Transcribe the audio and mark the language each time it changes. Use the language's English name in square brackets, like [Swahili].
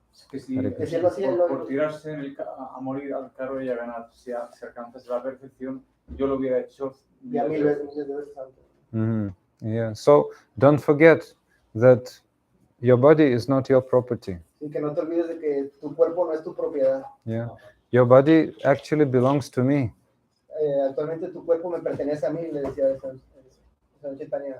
[Spanish] Que si por tirarse a morir al carro de Jagannath, si alcanzase la perfección, yo lo hubiera hecho ya mil veces antes. [English] Yeah. So don't forget that your body is not your property. [Spanish] Sí, que no te olvides de que tu cuerpo no es tu propiedad. [English] Yeah. Your body actually belongs to me. [Spanish] Actualmente tu cuerpo me pertenece a mí, le decía el Señor Chaitanya.